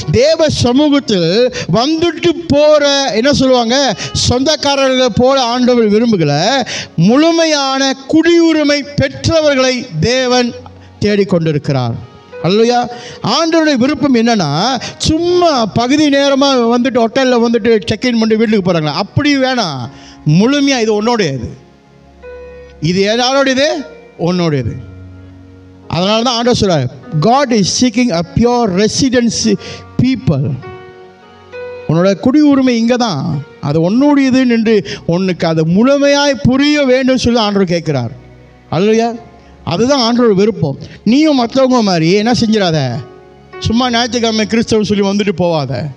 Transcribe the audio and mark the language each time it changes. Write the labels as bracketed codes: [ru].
[ta] தேவ சமூகத்தில் வந்துட்டு போகிற என்ன சொல்லுவாங்க, சொந்தக்காரர்களை போல ஆண்டவர் விரும்புகிற முழுமையான குடியுரிமை பெற்றவர்களை தேவன் தேடிக்கொண்டிருக்கிறார். அல்லையா? ஆண்டவருடைய விருப்பம் என்னன்னா, சும்மா பகுதி நேரமாக வந்துட்டு ஹோட்டலில் வந்துட்டு செக்இன் பண்ணி வீட்டுக்கு போகிறாங்களா, அப்படி வேணாம். முழுமையாக இது உன்னோடையது, இது யாரோடையது? உன்னோடையது. அதனால தான் ஆண்டவர் சொல்றார், [en] God is seeking a pure residency people. [ta] உன்னோட குடியுரிமை இங்கே தான், அது உன்னுடையது என்று உனக்கு அது முழுமையாய் புரிய வேண்டும் சொல்லி ஆண்டவர் கேட்குறார். அல்லையா? அதுதான் ஆண்டவர் விருப்பம். நீயும் மற்றவங்க மாதிரி என்ன செஞ்சிடாத, சும்மா ஞாயிற்றுக்கிழமை கிறிஸ்தவம் சொல்லி வந்துட்டு போவாத.